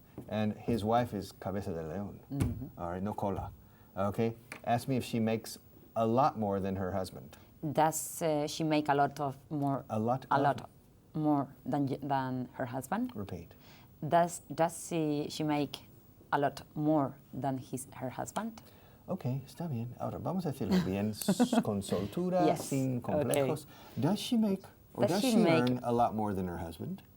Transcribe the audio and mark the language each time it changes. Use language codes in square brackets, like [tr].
[en] And his wife is Cabeza de León. All right, no cola. Okay? Ask me if she makes a lot more than her husband. Does she make a lot more than her husband? Repeat. Does she make a lot more than her husband? [es] Okay, está bien. Ahora, vamos a decirlo bien, con soltura, [en] Yes, [es] sin complejos. [en] Does she make, or does she earn a lot more than her husband?